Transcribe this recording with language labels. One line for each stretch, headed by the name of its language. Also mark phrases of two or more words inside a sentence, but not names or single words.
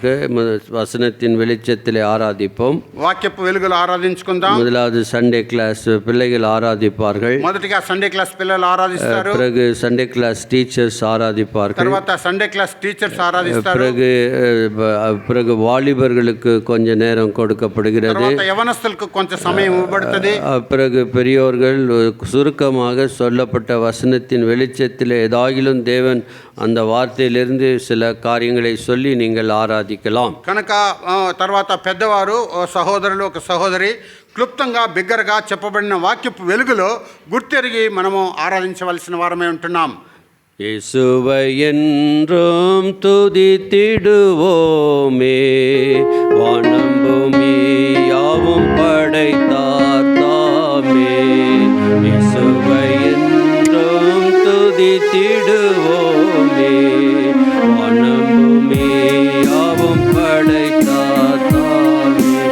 Tamil: வசனத்தின் வெளிச்சத்திலே ஆராதிப்போம்.
Telugu: వాక్యపు వెలుగులో ఆరాధించుకుందాం.
Tamil: முதலாவது சண்டே கிளாஸ் பிள்ளைகள் ஆராதிப்பார்கள்.
Telugu: మొదటిగా సండే క్లాస్ పిల్లలు ఆరాధిస్తారు.
Tamil: பிறகு சண்டே கிளாஸ் டீச்சர்ஸ் ஆராதிப்பார்கள்.
Telugu: తర్వాత సండే క్లాస్ టీచర్స్ ఆరాధిస్తారు.
Tamil: பிறகு வாலிபர்களுக்கு கொஞ்ச நேரம் கொடுக்கப்படுகிறது.
Telugu: తర్వాత యవనస్తులకు కొంచెం సమయం ఇవ్వబడుతుంది.
Tamil: பிறகு பெரியோர்கள் சுருக்கமாக சொல்லப்பட்ட வசனத்தின் வெளிச்சத்தில் ஏதாகிலும் தேவன் அந்த வார்த்தையிலிருந்து சில காரியங்களை சொல்லி நீங்கள் ஆராதிக்கலாம்.
Telugu: కనుక తర్వాత పెద్దవారు సహోదరులు ఒక సహోదరి క్లుప్తంగా బిగ్గరగా చెప్పబడిన వాక్యపు వెలుగులో గుర్తెరిగి మనము ఆరాధించవలసిన వారమే ఉంటున్నాం.
Tamil: இயேசுவை என்றும் துதித்திடுவோமே, வானம் பூமி யாவும் படைத்தார் தாமே. இயேசுவை என்றும் துதித்திடுவோமே, வானம் பூமி யாவும் படைத்தார் தாமே.